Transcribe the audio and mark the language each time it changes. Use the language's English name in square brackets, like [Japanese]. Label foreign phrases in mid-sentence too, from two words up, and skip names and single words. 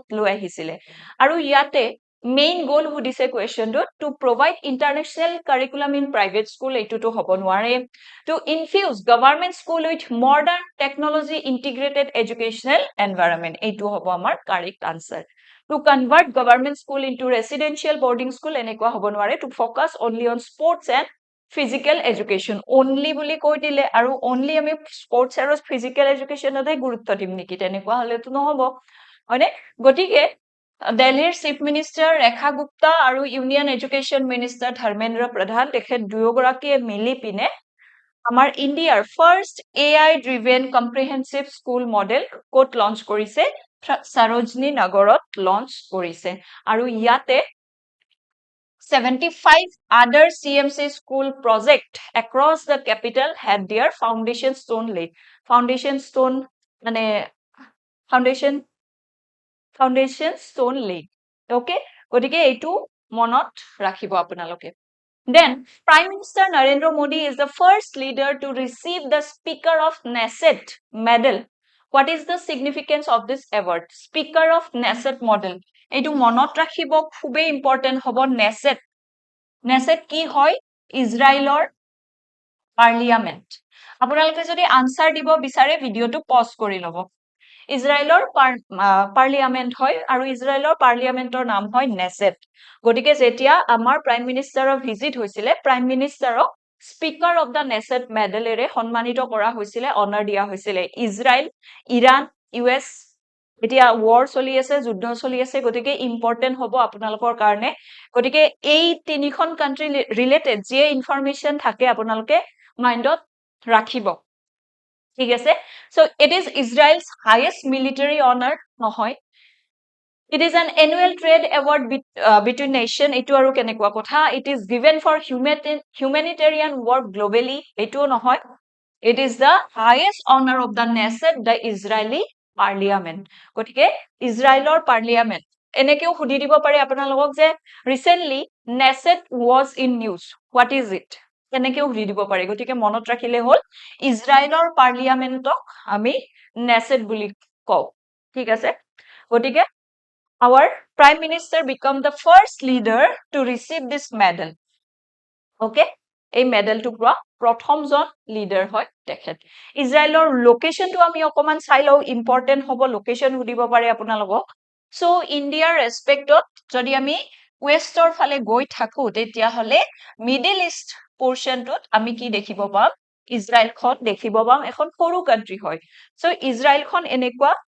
[Assamese] লৈ আহিছিলে আৰু ইয়াতে মেইন গোল হুদিছে কোৱেশ্চনটো [English] to provide international curriculum in private school [Assamese] এইটোটো হ'ব নোৱাৰে [English] to infuse government school with modern technology integrated educational environment [Assamese] এইটো হ'ব আমাৰ কাৰেক্ট আনসাৰ [English] to convert government school into residential boarding school [Assamese] এনেকুৱা হ'ব নোৱাৰে [English] to focus only on sports and physical education only [Assamese] বুলি কৈ দিলে আৰু only আমি sports আৰু [English] physical education [Assamese] অতে গুৰুত্ব দিম নেকি তেনেকুৱা হলেতো নহব হয়নে গটিকে দিল্লীৰ [English] chief minister [Assamese] ৰেখা গুপ্তা আৰু [English] union education minister [Assamese] ধৰ্মেন্দ্ৰ প্ৰধান তেখেত দুয়োগৰাকীয়ে মিলি পিনে আমাৰ ইণ্ডিয়াৰ [English] first AI driven comprehensive school model [Assamese] কোট লঞ্চ কৰিছে সৰোজনী নগৰত লঞ্চ কৰিছে আৰু ইয়াতে [English] 75 other CMC school project across the capital had their foundation stone laid foundation stone laid okay [Assamese] গটিকে এইটো মনত ৰাখিব আপোনালোকে [English] Then, Prime Minister Narendra Modi is the first leader to receive the Speaker of Knesset medal. What is the significance of this award? Speaker of Knesset model. [Assamese] এইটো মনত ৰাখিব খুবেই ইম্পৰ্টেন্ট হ'ব Knesset. Knesset কি হয়? ইজৰাইলৰ পাৰ্লিয়ামেন্ট। আপোনালোকে যদি আনসাৰ দিব বিচাৰে ভিডিওটো পজ কৰি ল'ব। ইজৰাইলৰ পাৰ্লিয়ামেন্ট হয় আৰু ইজৰাইলৰ পাৰ্লিয়ামেন্টৰ নাম হয় Knesset। গটিকে যেতিয়া আমাৰ প্ৰাইম মিনিষ্টাৰৰ ভিজিট হৈছিলে প্ৰাইম মিনিষ্টাৰক স্পিকাৰ অফ দা Knesset মেডেলেৰে সন্মানিত কৰা হৈছিলে অনাৰ দিয়া হৈছিলে ইজৰাইল ইৰাণ US এতিয়া war চলি আছে যুদ্ধ চলি আছে গটিকে ইম্পৰ্টেন্ট হ'ব আপোনালোকৰ কাৰণে গটিকে এই তিনিখন কান্ট্ৰি ৰিলেটেড যে ইনফৰমেশন থাকে আপোনালোকে মাইন্ডত ৰাখিব ঠিক আছে [English] so it is Israel's highest military honor নহয় It is an annual trade award between nation [Assamese] এইটো আৰু কেনেকুৱা [English] kotha it is given for humanitarian work globally [Assamese] এইটো নহয় [English] it is the highest honor of the Knesset the Israeli parliament [Assamese] গটিকে ইজৰাইলৰ পাৰ্লিয়ামেন্ট এনেকুৱা হুদি দিব পাৰে আপোনালোকক যে recently [English] Knesset was in news what is it [Assamese] এনেকুৱা হুদি দিব পাৰে গটিকে মনত ৰাখিলে হ'ল ইজৰাইলৰ পাৰ্লিয়ামেন্টক আমি Knesset বুলি কওঁ ঠিক আছে গটিকে [English] Our Prime Minister become the first leader to receive this medal. [Assamese] Okay? এই মেডেলটো পুৰা প্ৰথমজন লিডাৰ হয় তেখেত ইজৰাইলৰ লোকেশনটো আমি অকমান চাই লও ইম্পৰ্টেন্ট হ'ব লোকেশন উদিব পাৰে আপোনালোকক সো ইণ্ডিয়াৰ ৰেসপেক্টত যদি আমি ওয়েষ্টৰ ফালে গৈ থাকো তেতিয়া হলে মিডল ইষ্ট পোৰশনটোত আমি কি দেখিব পাম ইজৰাইলখন দেখিব পাম এখন সৰু কান্ট্ৰি হয় সো ইজৰাইলখন এনেকুৱা